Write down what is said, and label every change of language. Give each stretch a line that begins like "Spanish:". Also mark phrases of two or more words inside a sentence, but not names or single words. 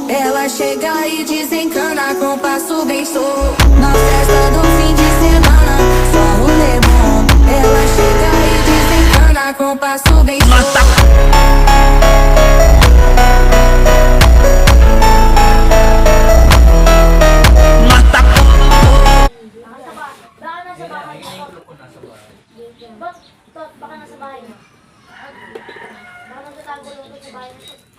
Portuguese: Ela chega e desencana com passo bem show. Na festa do fim de semana, só rolê bom. Ela chega e desencana com passo bem show.
Filipino: Baka nasa bahay mo. Baka nasa bahay mo. Baka nagtatago lang sa bahay mo.